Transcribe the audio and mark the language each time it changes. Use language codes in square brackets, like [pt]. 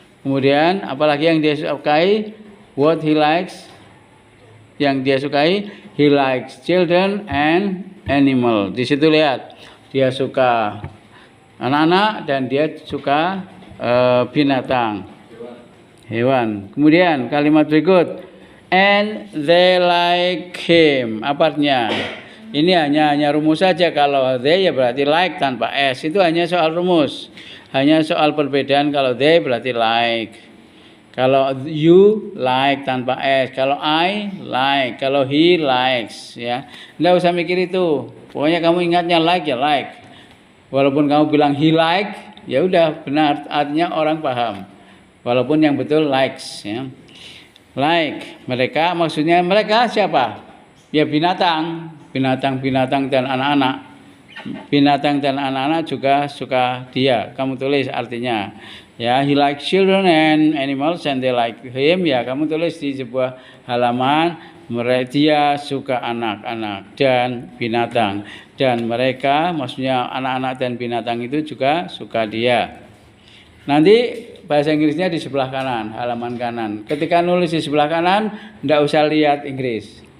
[id] Kemudian apalagi yang dia sukai? [en] What he likes? [id] Yang dia sukai, [en] he likes children and animal. [id] Di situ lihat, dia suka anak-anak dan dia suka binatang, hewan. Kemudian kalimat berikut, [en] and they like him. [id] Apa artinya? Ini hanya rumus saja. Kalau they ya berarti like tanpa s. Itu hanya soal rumus. Hanya soal perbedaan. Kalau they berarti like. Kalau [en] you like [id] tanpa s. Kalau [en] I like. [id] Kalau [en] he likes. [id] Ya, nggak usah mikir itu. Pokoknya kamu ingatnya like ya like. Walaupun kamu bilang [en] he like, [id] ya udah benar. Artinya orang paham. Walaupun yang betul likes. Ya. Like, mereka, maksudnya mereka siapa? Ya binatang dan anak-anak. Binatang dan anak-anak juga suka dia. Kamu tulis artinya. [en] Ya, he likes children and animals and they like him. [id] Ya, kamu tulis di sebuah halaman, dia suka anak-anak dan binatang. Dan mereka, maksudnya anak-anak dan binatang itu juga suka dia. Nanti bahasa Inggrisnya di sebelah kanan, halaman kanan. Ketika nulis di sebelah kanan, tidak usah lihat Inggris.